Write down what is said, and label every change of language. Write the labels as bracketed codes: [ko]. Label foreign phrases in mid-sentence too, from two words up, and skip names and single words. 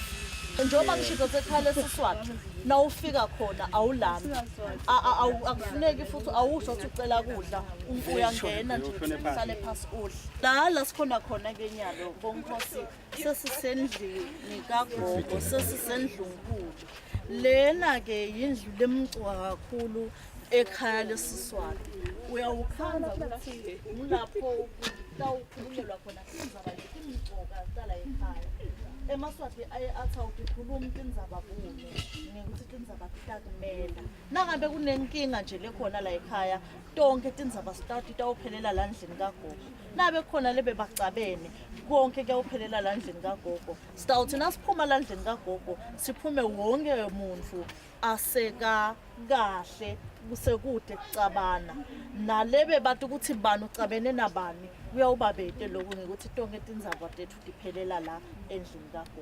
[ss] Njengoba ngishilo sekhaya leSiswati nawufika khona awulambi akufuneki futhi awusho ukuthi ucela kudla uyangena nje uhlale phansi udla. La sikhona khona ke nyalo bonkosi sesisendlini kagogo sesisendlunkulu. Lena ke yindlu lemcwa kakhulu ekhaya leSiswati. Uyawukhanda ukuthi ngilapho tawukhululelwa khona indzaba letimcoka zala ekhaya. eMaswati athi awukhuluma indzaba kuno ngikuthi indzaba takumela nangabe kunenkinga nje lekhona la ekhaya tonke indzaba start itawuphelela la ndlini kagogo nabe khona lebe bacabene konke kuyawuphelela la ndlini kagogo stawuthi nasiphuma la ndlini kagogo siphume wonke umuntu aseka kahle kusekude kucabana nalebe bathi ukuthi bani ucabene nabani kuyawubabete lokho ngikuthi tonke indzaba tethu diphelela la endlini kagogo.